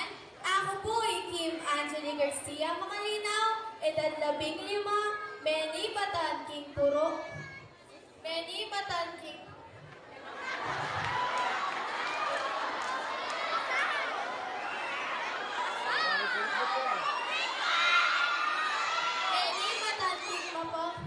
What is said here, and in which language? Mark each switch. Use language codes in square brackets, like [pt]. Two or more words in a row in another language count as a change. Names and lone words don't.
[tl] Ako po ay Kim Anthony Garcia Makalinaw, edad 15, [pam] Meni Batan King Puro. Meni Batan King. Meni Batan King Mapo.